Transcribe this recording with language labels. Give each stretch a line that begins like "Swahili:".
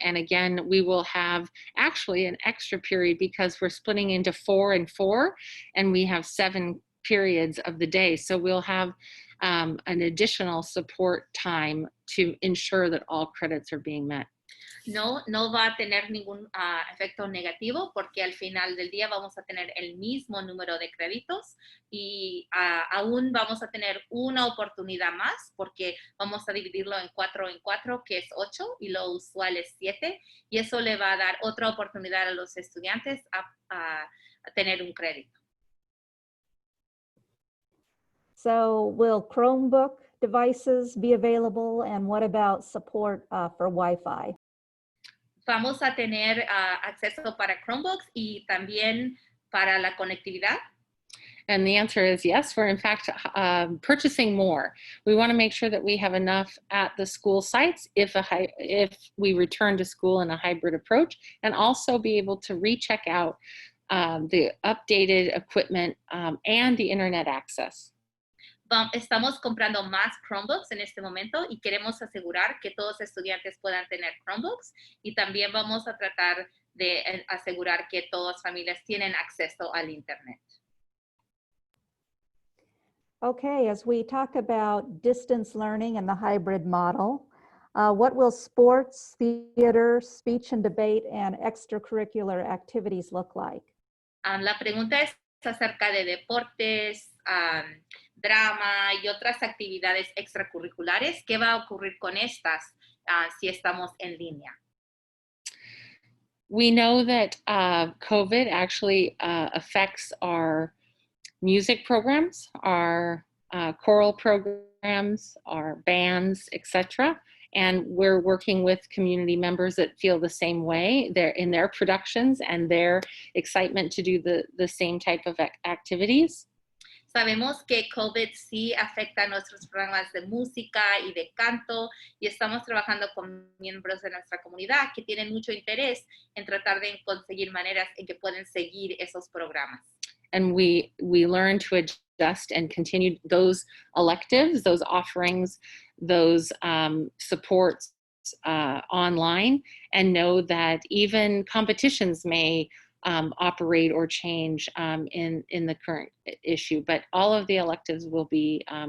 English: And again, we will have actually an extra period because we're splitting into 4 and 4, and we have 7 periods of the day. So we'll have an additional support time to ensure that all credits are being met.
Spanish: No va a tener ningún efecto negativo porque al final del día vamos a tener el mismo número de créditos y aún vamos a tener una oportunidad más porque vamos a dividirlo en 4 en 4, que es 8, y lo usual es 7, y eso le va a dar otra oportunidad a los estudiantes a tener un crédito.
English: So will Chromebook devices be available, and what about support for Wi-Fi?
Spanish: Vamos a tener acceso para Chromebooks y también para la conectividad.
English: And the answer is yes. We're in fact purchasing more. We want to make sure that we have enough at the school sites if we return to school in a hybrid approach, and also be able to recheck out the updated equipment and the internet access.
Spanish: Estamos comprando más Chromebooks en este momento y queremos asegurar que todos los estudiantes puedan tener Chromebooks, y también vamos a tratar de asegurar que todas las familias tienen acceso al internet.
English: Okay, as we talk about distance learning and the hybrid model, what will sports, theater, speech and debate, and extracurricular activities look like?
Spanish: La pregunta es acerca de deportes, drama y otras actividades extracurriculares. ¿Qué va a ocurrir con estas si estamos en línea?
English: We know that COVID actually affects our music programs, our choral programs, our bands, etc. And we're working with community members that feel the same way. They're in their productions and their excitement to do the same type of activities.
Spanish: Sabemos que COVID sí afecta a nuestros programas de música y de canto, y estamos trabajando con miembros de nuestra comunidad que tienen mucho interés en tratar de conseguir maneras en que pueden seguir esos programas.
English: And we learn to adjust and continue those electives, those offerings, those supports online, and know that even competitions may operate or change in the current issue, but all of the electives will be